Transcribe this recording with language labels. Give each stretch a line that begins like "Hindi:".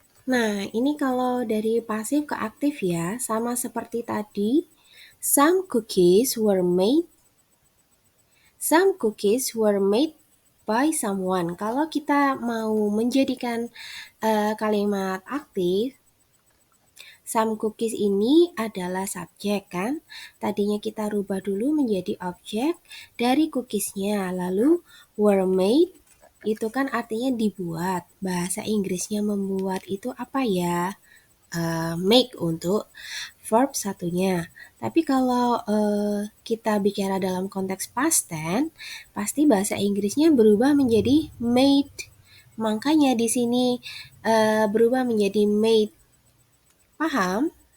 Indonesian: Nah, ini kalau dari pasif ke aktif ya, sama seperti tadi.
English: Some cookies were made. Some cookies were made by someone.
Indonesian: Kalau kita mau menjadikan kalimat aktif, some cookies ini adalah subjek kan? Tadinya kita rubah dulu menjadi objek dari cookiesnya. Lalu were made itu kan artinya dibuat. Bahasa Inggrisnya membuat itu apa ya? Make untuk verb satunya. Tapi kalau kita bicara dalam konteks past tense, pasti bahasa Inggrisnya berubah menjadi made. Makanya di sini berubah menjadi made. Paham?